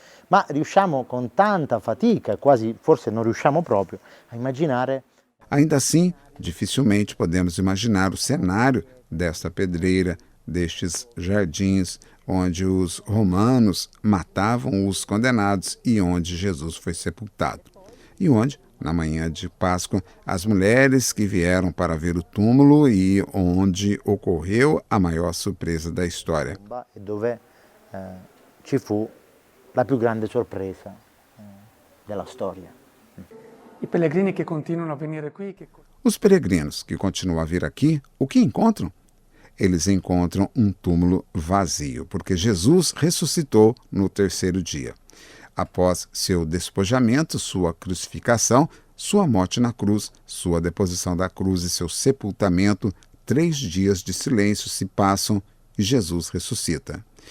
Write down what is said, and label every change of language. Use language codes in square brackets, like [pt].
[it] Ma riusciamo con tanta fatica, quasi forse non riusciamo proprio, a immaginare. [pt] Ainda assim, dificilmente podemos imaginar o cenário desta pedreira, destes jardins, onde os romanos matavam os condenados e onde Jesus foi sepultado. E onde, na manhã de Páscoa, as mulheres que vieram para ver o túmulo e onde ocorreu a maior surpresa da história. [it] Dove ci fu la più grande sorpresa della storia. I pellegrini che continuano a venire qui. [pt] Os peregrinos que continuam a vir aqui, o que encontram? eles encontram um túmulo vazio, porque Jesus ressuscitou no terceiro dia. Após seu despojamento, sua crucificação, sua morte na cruz, sua deposição da cruz e seu sepultamento, 3 dias de silêncio se passam e Jesus ressuscita.